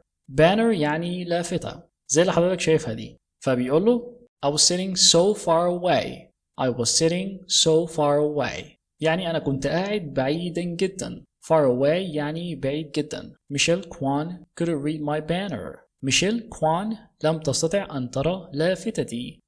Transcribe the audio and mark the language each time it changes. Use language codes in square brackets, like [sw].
[ar] banner يعني لافتة زي اللي حضرتك شايفها دي. فبيقول له [en] I was sitting so far away. I was sitting so far away [ar] يعني أنا كنت قاعد بعيدا جدا. far away يعني بعيد جدا. [en] Michelle Kwan couldn't read my banner. [ar] ميشيل كوان لم تستطع أن ترى لافتتي.